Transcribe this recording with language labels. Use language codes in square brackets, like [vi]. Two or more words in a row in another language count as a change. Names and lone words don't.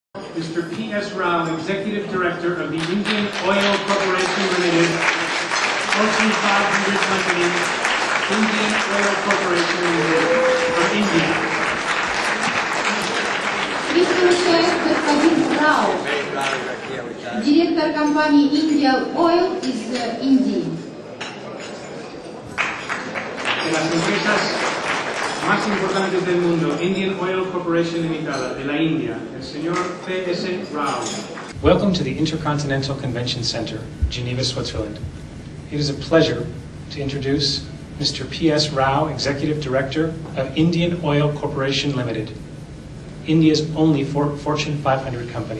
[en] Mr. P.S. Rao, Executive Director of the Indian Oil Corporation Limited, Fortune 500 company, Indian Oil Corporation Limited, from India. [ru] Приглашает господин Рау, директор компании Indian Oil из Индии. [es] De las empresas más importantes del mundo, Indian Oil Corporation Limitada, de la India, el señor P.S. Rao. [en] Welcome to the Intercontinental Convention Center, Geneva, Switzerland. It is a pleasure to introduce Mr. P.S. Rao, Executive Director of Indian Oil Corporation Limited, India's only Fortune 500 company.